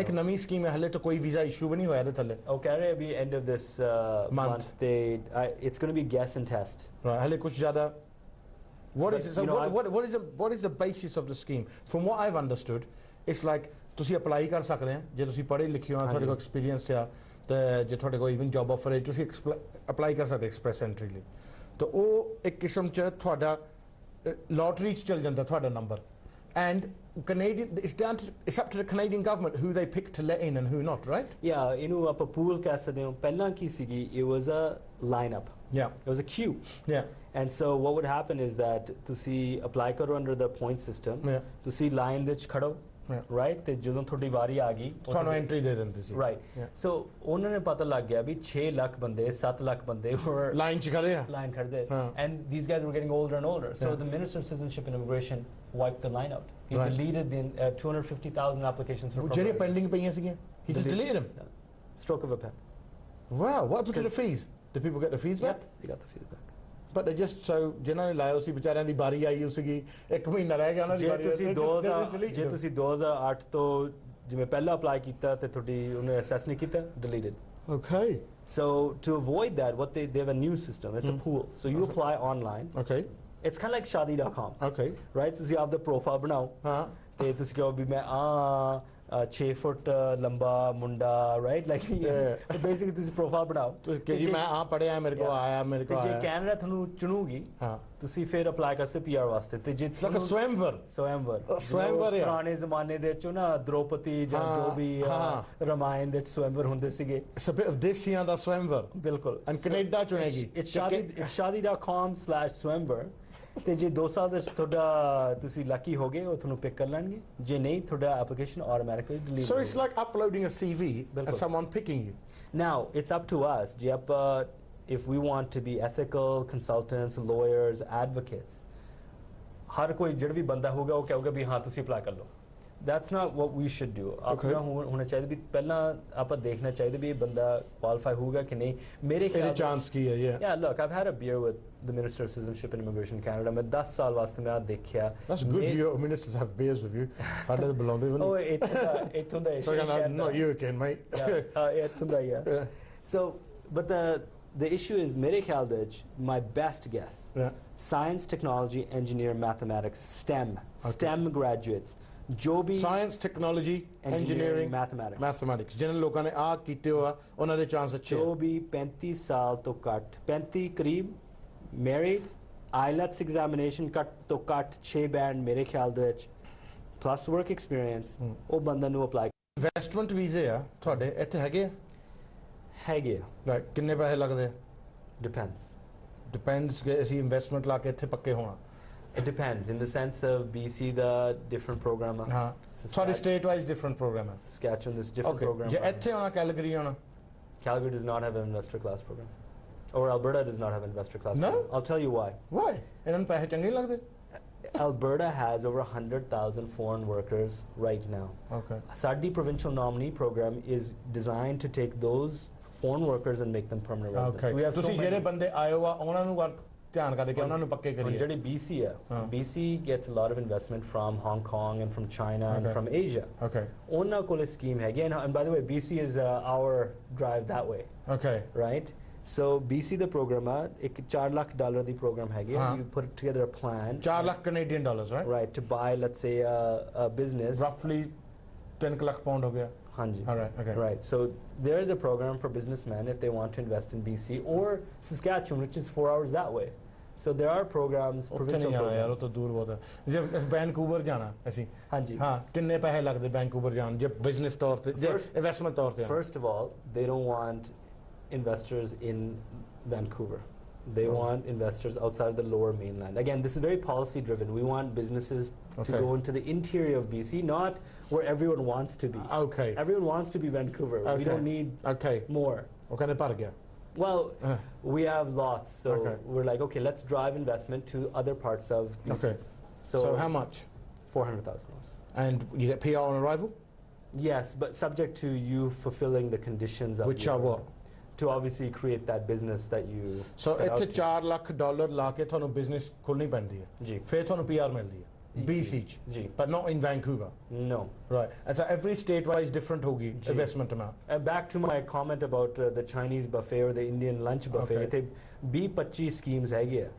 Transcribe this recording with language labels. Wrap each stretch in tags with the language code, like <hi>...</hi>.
<pa>ਇੱਕ ਨਵੀਂ ਸਕੀਮ ਹੈ ਹਲੇ ਤਾਂ ਕੋਈ ਵੀਜ਼ਾ ਇਸ਼ੂ ਵੀ ਨਹੀਂ ਹੋਇਆ ਇਹਦੇ ਥੱਲੇ। ਕਹਿ ਰਹੇ ਵੀ</pa> <en>end of this month it's going to be guess and test.</en> <pa>Right, ਹਲੇ ਕੁਝ ਜ਼ਿਆਦਾ</pa> <en>what is But, it? So you know, what is the basis of the scheme? From what I've understood, it's like</en> <pa>ਤੁਸੀਂ apply ਕਰ ਸਕਦੇ ਆ ਜੇ ਤੁਸੀਂ ਪੜ੍ਹੇ ਲਿਖੇ ਹੋ ਤੁਹਾਡੇ ਕੋਲ ਐਕਸਪੀਰੀਅੰਸ ਆ ਤੇ ਜੇ ਤੁਹਾਡੇ ਕੋਲ ਇਵਨ ਜੌਬ ਆਫਰ ਹੈ ਤੁਸੀਂ ਅਪਲਾਈ ਕਰ ਸਕਦੇ ਐਕਸਪ੍ਰੈਸ ਐਂਟਰੀ ਲਈ ਤਾਂ ਉਹ ਇੱਕ ਕਿਸਮ ਚ ਤੁਹਾਡਾ ਲੋਟਰੀ ਚ ਚੱਲ ਜਾਂਦਾ ਤੁਹਾਡਾ number</pa> <en>and Canadian it's up to the Canadian government who they pick to let in and who not, right?</en> <pa>Yeah, ਇਹਨੂੰ ਆਪਾਂ ਪੂਲ ਕਹਿ ਸਕਦੇ ਹਾਂ ਪਹਿਲਾਂ ਕੀ ਸੀਗੀ</pa> <en>it was a lineup. Yeah. It was a queue. Yeah. And so what would happen is that</en> <pa>ਤੁਸੀਂ</pa> <en>apply</en> <pa>ਕਰੋ</pa> <en>under the point system. Yeah.</en> <pa>ਤੁਸੀਂ ਲਾਈਨ ਦੇ ਵਿੱਚ ਖੜੋ right ਤੇ ਜਦੋਂ ਤੁਹਾਡੀ ਵਾਰੀ ਆ ਗਈ ਤੁਹਾਨੂੰ ਐਂਟਰੀ ਦੇ ਦਿੰਦੇ ਸੀ right so ਉਹਨਾਂ ਨੇ ਪਤਾ ਲੱਗ ਗਿਆ ਵੀ 6 ਲੱਖ ਬੰਦੇ 7 ਲੱਖ ਬੰਦੇ</pa> <en>were</en> <pa>ਲਾਈਨ ਚ ਖੜੇ ਆ</pa> <en>line ਖੜਦੇ and these guys were getting older and older so the Minister of Citizenship and Immigration wiped the line out he deleted the 250,000 applications for</en> <pa>ਜਿਹੜੇ ਪੈਂਡਿੰਗ ਪਈਆਂ ਸੀਗੀਆਂ</pa> <en>he just deleted them stroke of a pen wow what happened to the fees did people get the fees back they got the fees back but they just so</en> <pa>ਜਿਨ੍ਹਾਂ ਨੇ ਲਾਇਆ ਸੀ ਵਿਚਾਰਿਆਂ ਦੀ ਬਾਰੀ ਆਈ ਹੋ ਸੀਗੀ ਇੱਕ ਮਹੀਨਾ ਰਹਿ ਗਿਆ ਉਹਨਾਂ ਦੀ ਬਾਰੀ ਜੇ ਤੁਸੀਂ 2008 ਤੋਂ ਜਿਵੇਂ ਪਹਿਲਾਂ ਅਪਲਾਈ ਕੀਤਾ ਤੇ ਤੁਹਾਡੀ ਉਹਨੇ ਅਸੈਸ ਨਹੀਂ ਕੀਤਾ</pa> <en>deleted okay so to avoid that what they have a new system it's a pool so you apply online okay it's kind of like shadi.com okay</en> <pa>right ਤੁਸੀਂ ਆਪਦਾ ਪ੍ਰੋਫਾਈਲ ਬਣਾਓ ਹਾਂ ਤੇ ਤੁਸੀਂ ਕਹੋ ਵੀ ਮੈਂ 6 ਫੁੱਟ ਲੰਬਾ ਮੁੰਡਾ ਰਾਈਟ ਲਾਈਕ ਬੇਸਿਕਲੀ ਤੁਸੀਂ ਪ੍ਰੋਫਾਈਲ ਬਣਾਓ ਕਿ ਜੀ ਮੈਂ ਆ ਪੜਿਆ ਮੇਰੇ ਕੋ ਆਇਆ ਮੇਰੇ ਕੋ ਜੇ ਆਇਆ ਕੈਨੇਡਾ ਤੁਹਾਨੂੰ ਚੁਣੂਗੀ ਹਾਂ ਤੁਸੀਂ ਫਿਰ ਅਪਲਾਈ ਕਰ ਸਕਦੇ PR ਵਾਸਤੇ ਤੇ ਜੇ</pa> <en>like a swimwear</en> <pa>ਸਵੈਂਵਰ ਪੁਰਾਣੇ ਜ਼ਮਾਨੇ ਦੇ ਚ ਨਾ ਦ੍ਰੋਪਦੀ ਜਾਂ ਜੋ ਵੀ ਰਮਾਇਣ ਦੇ ਸਵੈਂਵਰ ਹੁੰਦੇ ਸੀਗੇ</pa> <en>it's a bit of</en> <pa>ਦੇਸੀਆਂ ਦਾ</pa> <en>swimwear</en> <pa>ਬਿਲਕੁਲ and ਕੈਨੇਡਾ ਚੁਣੇਗੀ</pa> <en>it's shadi.com/swimwear</en> <pa>ਤੇ ਜੇ 2 ਸਾਲ ਦੇ ਤੁਹਾਡਾ ਤੁਸੀਂ ਲੱਕੀ ਹੋ ਗਏ ਉਹ ਤੁਹਾਨੂੰ ਪਿਕ ਕਰ ਲੈਣਗੇ ਜੇ ਨਹੀਂ ਤੁਹਾਡਾ application automatically delete</pa> <en>so it's like uploading a CV and someone picking you now it's up to us</en> <pa>ਜੇ ਆਪਾਂ</pa> <en>if we want to be ethical consultants lawyers advocates</en> <pa>ਹਰ ਕੋਈ ਜਿਹੜਾ ਵੀ ਬੰਦਾ ਹੋਊਗਾ ਉਹ ਕਹੇਗਾ ਵੀ ਹਾਂ ਤੁਸੀਂ ਅਪਲਾਈ ਕਰ ਲਓ</pa> <en>that's not what we should do</en> <pa>ਆਪਣਾ ਹੋਣਾ ਚਾਹੀਦਾ ਵੀ ਪਹਿਲਾਂ ਆਪਾਂ ਦੇਖਣਾ ਚਾਹੀਦਾ ਵੀ ਇਹ ਬੰਦਾ ਕੁਆਲੀਫਾਈ ਹੋਊਗਾ ਕਿ ਨਹੀਂ ਮੇਰੇ ਖਿਆਲ ਚਾਂਸ ਕੀ ਹੈ</pa> <en>yeah look I've had a beer with the Minister of Citizenship and Immigration Canada</en> <pa>ਮੈਂ 10 ਸਾਲ ਵਾਸਤੇ ਮੈਂ ਦੇਖਿਆ</pa> <en>that's good your ministers have beers with you</en> <pa>ਸਾਡੇ ਤਾਂ ਬੁਲਾਉਂਦੇ ਵੀ ਨਹੀਂ oh ਇੱਥੋਂ ਦਾ</pa> <en>so not you again mate</en> <pa>ਇੱਥੋਂ ਦਾ</pa> <en>yeah so but the issue is</en> <pa>ਮੇਰੇ ਖਿਆਲ ਦੇ ਵਿੱਚ</pa> <en>my best guess science technology engineer mathematics STEM graduates</en> <pa>ਜੋ ਵੀ ਸਾਇੰਸ ਟੈਕਨੋਲੋਜੀ ਇੰਜੀਨੀਅਰਿੰਗ ਮੈਥਮੈਟਿਕਸ ਜਿਹਨਾਂ ਲੋਕਾਂ ਨੇ ਆ ਕੀਤੇ ਹੋਆ ਉਹਨਾਂ ਦੇ ਚਾਂਸ ਅੱਛੇ ਜੋ ਵੀ 35 ਸਾਲ ਤੋਂ ਘੱਟ 35 ਕਰੀਬ ਮੈਰਿਡ IELTS ਐਗਜ਼ਾਮੀਨੇਸ਼ਨ ਘੱਟ ਤੋਂ ਘੱਟ 6 ਬੈਂਡ ਮੇਰੇ ਖਿਆਲ ਦੇ ਵਿੱਚ ਪਲੱਸ ਵਰਕ ਐਕਸਪੀਰੀਅੰਸ ਉਹ ਬੰਦਾ ਨੂੰ ਅਪਲਾਈ ਇਨਵੈਸਟਮੈਂਟ ਵੀਜ਼ੇ ਆ ਤੁਹਾਡੇ ਇੱਥੇ ਹੈਗੇ ਰਾਈਟ ਕਿੰਨੇ ਪੈਸੇ ਲੱਗਦੇ ਡਿਪੈਂਡਸ ਕਿ ਅਸੀਂ ਇਨਵੈਸਟਮੈਂਟ ਲਾ ਕੇ ਇੱਥੇ ਪੱਕੇ ਹੋਣਾ</pa> <en>It depends. In the sense of BC, the different program. Sorry, state-wise different program. Saskatchewan, this different Okay. program.</en> <pa>Je ਇੱਥੇ ਆਉਣਾ Calgary ਆਉਣਾ.</pa> <en>Calgary does not have an investor class program. Or Alberta does not have an investor class No? program. I'll tell you why. Why?</en> <pa>ਇਹਨਾਂ ਨੂੰ ਪੈਸੇ ਚੰਗੇ ਨਹੀਂ ਲੱਗਦੇ?</pa> <en>Alberta has over 100,000 foreign workers right now. Okay. Sadi provincial nominee program is designed to take those foreign workers and make them permanent residents. Okay. We have</en> <pa>ਤੁਸੀਂ ਜਿਹੜੇ ਬੰਦੇ ਆਏ ਹੋ ਆ ਉਹਨਾਂ ਨੂੰ ਧਿਆਨ ਕਰਦੇ ਕਿ ਉਹਨਾਂ ਨੂੰ ਪੱਕੇ ਕਰੀਏ. ਜਿਹੜੀ BC ਹੈ,</pa> <en>BC gets a lot of investment from Hong Kong and from China and from Asia. Okay.</en> <pa>ਉਹਨਾਂ ਕੋਲ scheme ਹੈਗੀ</pa> <en>and by the way BC is an hour drive that way. Okay. Right? So BC the program</en> <pa>ਇੱਕ $4 lakh ਦੀ program ਹੈਗੀ.</pa> <en>You put together a plan. $4 lakh Canadian dollars, right? Right, to buy let's say a business.</en> <pa>Roughly 10 lakh pound ਹੋ ਗਿਆ. Hanji.</pa> <en>All right, okay. Right, so there is a program for businessmen if they want to invest in BC or Saskatchewan, which is 4 hours that way. So there are programs, provincial programs.</en> <pa>ਯਾਰ ਉਹ ਤਾਂ ਦੂਰ ਬਹੁਤ ਹੈ. ਜੇ Vancouver ਜਾਣਾ ਅਸੀਂ ਹਾਂਜੀ ਹਾਂ ਕਿੰਨੇ ਪੈਸੇ ਲੱਗਦੇ ਵੈਨਕੂਵਰ ਜਾਣ ਜੇ ਬਿਜ਼ਨਸ ਤੌਰ ਤੇ ਜੇ ਇਨਵੈਸਟਮੈਂਟ ਤੌਰ ਤੇ?</pa> <en>First of all, they don't want investors in Vancouver. They want investors outside of the lower mainland. Again, this is very policy driven. We want businesses to go into the interior of BC, not where everyone wants to be. Okay. Everyone wants to be Vancouver. We don't need more.</en> <pa>ਉਹ ਕਹਿੰਦੇ ਭਰ ਗਿਆ.</pa> <en>Well, we have lots, so we're like, okay, let's drive investment to other parts of BC. Okay. So how much? $400,000. And you get PR on arrival? Yes, but subject to you fulfilling the conditions of which are what? To obviously create that business that you</en> <pa>So ਇੱਥੇ $4 lakh ਲਾ ਕੇ ਤੁਹਾਨੂੰ business ਖੋਲਣੀ ਪੈਂਦੀ ਹੈ ਜੀ ਫਿਰ ਤੁਹਾਨੂੰ PR ਮਿਲਦੀ ਹੈ BC ਚ ਜੀ</pa> <en>but not in Vancouver. No. Right. And so every state wise different</en> <pa>ਹੋਗੀ</pa> <en>investment amount. Back to my comment about the Chinese buffet or the Indian lunch buffet.</en> <pa>ਇੱਥੇ 20-25 schemes ਹੈਗੇ ਆ.</pa>